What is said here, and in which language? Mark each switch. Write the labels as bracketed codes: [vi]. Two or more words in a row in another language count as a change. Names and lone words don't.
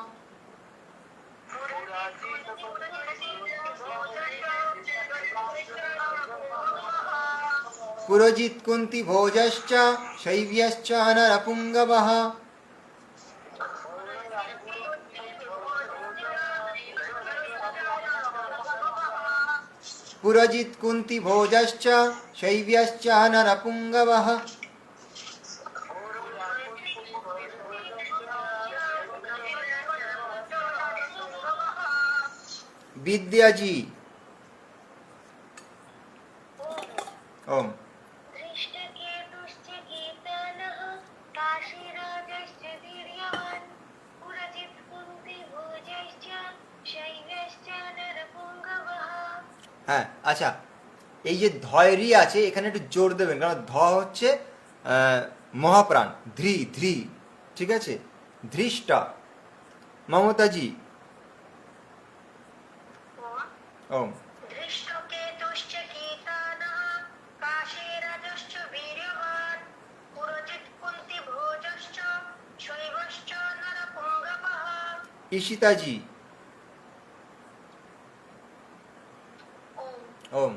[sa] পুরজিৎ কুন্তি ভোজশ্চ শৈব্যশ্চ নরপুঙ্গবঃ। পুরজিৎ কুন্তি ভোজশ্চ শৈব্যশ্চ নরপুঙ্গবঃ। विद्याजी ओम धृष्टकेतुश्च कीतानः काशीराजश्च वीर्यवान् पुरजित् कुन्तिभोजश्च शैव्यश्च नरपुङ्गवः। [bn] হ্যাঁ আচ্ছা, এই যে ধয়রি আছে এখানে একটু জোর দেবেন, কারণ ধ হচ্ছে মহাপ্রাণ, ধ্রি ধ্রি, ঠিক আছে? [sa] ধৃষ্টা মমতাজি ওম। धृष्टकेतुश्च कीतानः काशीराजश्च वीर्यवान् पुरजित् कुन्तिभोजश्च शैवश्च नरपुङ्गवः। ঈশিতাজি ओम।